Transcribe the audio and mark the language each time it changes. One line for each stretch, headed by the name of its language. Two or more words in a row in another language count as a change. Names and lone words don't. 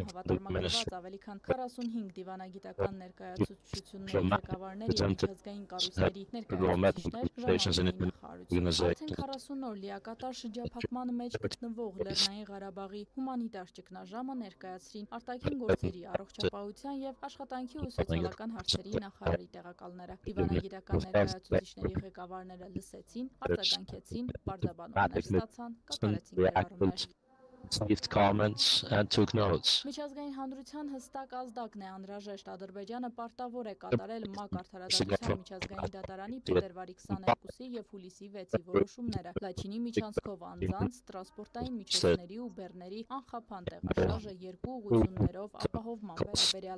Armenian: հավատարմագրված ավելի քան 45 դիվանագիտական ներկայացուցչությունների ղեկավարներ եւ միջազգային կառույցների ներկայացուցիչներ արդեն 40 օր լիակատար շրջափակման մեջ գտնվող Լեռնային Ղարաբաղի հումանիտար ճգնաժամը ներկայացրին արտաքին գործերի, առողջապահության եւ աշխատանքի ու սոցիալական հարցերի նախարարի տեղակալները։ Դիվանագիտական ներկայացուցիչների ղեկավարները լսեցին, արձագանքեցին, պարզաբանումներ ստացան, կատարեցին գրառումներ։
English: Received comments and took notes.
Armenian: Միջազգային հանրության հստակ ազդակն է անհրաժեշտ Ադրբեջանը պարտավոր է կատարել ՄԱԿ արդարադատության միջազգային դատարանի փետրվարի 22-ի եւ հուլիսի 6-ի որոշումները։ Լաչինի միջանցքով անձանց տրանսպորտային միջոցների ու բեռների անխափան տեղաշարժը երկու ուղղություններով ապահովման վերաբերյալ